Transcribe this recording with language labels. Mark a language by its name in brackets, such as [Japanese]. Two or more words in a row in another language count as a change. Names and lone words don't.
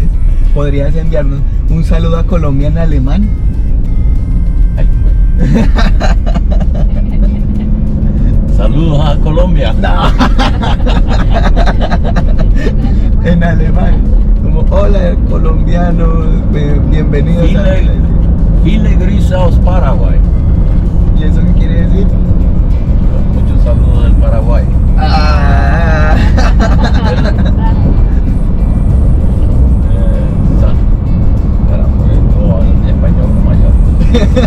[Spanish] ¿Podrías enviarnos un saludo a Colombia en alemán? Ay, bueno. Saludos a Colombia. No. En alemán, como hola colombianos, bienvenidos a... [German] Viele Grüße aus Paraguay. [Spanish] ¿Y eso qué quiere decir? Muchos saludos del Paraguay. Ah. Espera, todo en español mayor.